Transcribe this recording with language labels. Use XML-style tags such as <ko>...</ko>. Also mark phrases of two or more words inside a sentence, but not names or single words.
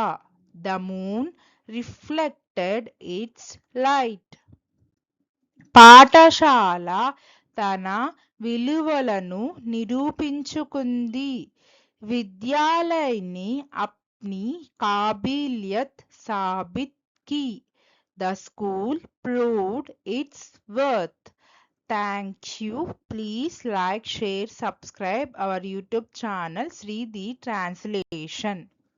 <en>The moon reflected its light.</en> <te>పాఠశాల తన విలువలను నిరూపించుకుంది.</te> <hi>विद्यालय ने अपनी काबिलियत साबित की.</hi> <en>The school proved its worth. Thank you. Please like, share, subscribe our YouTube channel Sri The Translation.</en>